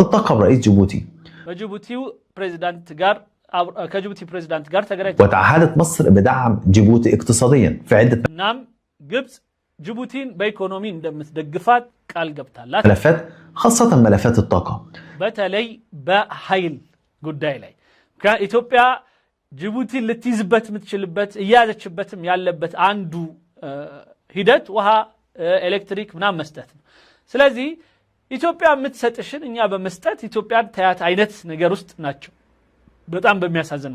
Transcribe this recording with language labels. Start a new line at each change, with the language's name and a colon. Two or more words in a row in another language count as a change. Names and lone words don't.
Arabic: التقى برئيس جيبوتي
Amharic: በጅቡቲው ፕሬዝዳንት ጋር ከጅቡቲ ፕሬዝዳንት ጋር ተገናኝተው
Arabic: وتعهدت مصر بدعم جيبوتي اقتصاديا في عدة
Amharic: እናም ግብፅ ጅቡቲን በኢኮኖሚ እንደምትደግፋት ቃል ገብታላት
Arabic: ملفات خاصة ملفات الطاقة
Amharic: በተለይ በኃይል ጉዳይ ላይ ከኢትዮጵያ ጅቡቲን ልትይዝበት የምትችልበት እያያዘችበትም ያለበት አንዱ ሂደት ውሃ፣ ኤሌክትሪክ ምናምን መስጠት ነው። ስለዚህ ኢትዮጵያ የምትሰጥሽን እኛ በመስጠት ኢትዮጵያን ታያት አይነት ነገር ውስጥ ናቸው፣ በጣም በሚያሳዝን